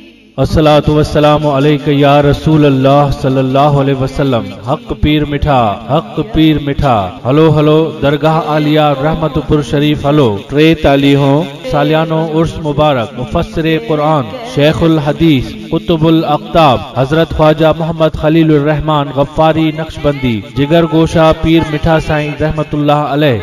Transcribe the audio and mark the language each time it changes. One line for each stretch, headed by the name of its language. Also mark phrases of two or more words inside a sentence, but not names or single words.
Arabic: الصلاة والسلام عليك يا رسول الله صلى الله عليه وسلم.
Sindhi: حق پير مٺا هيلو هيلو درگاهه عاليه رحمت پور شريف هيلو. 43 ساليانو عرس مبارڪ مفسر قرآن شيخ الحديث قطب الاقطاب حضرت خواجه محمد خليل الرحمان غفاري نقشبندي جگر گوشه پير مٺا سائين رحمة الله عليه.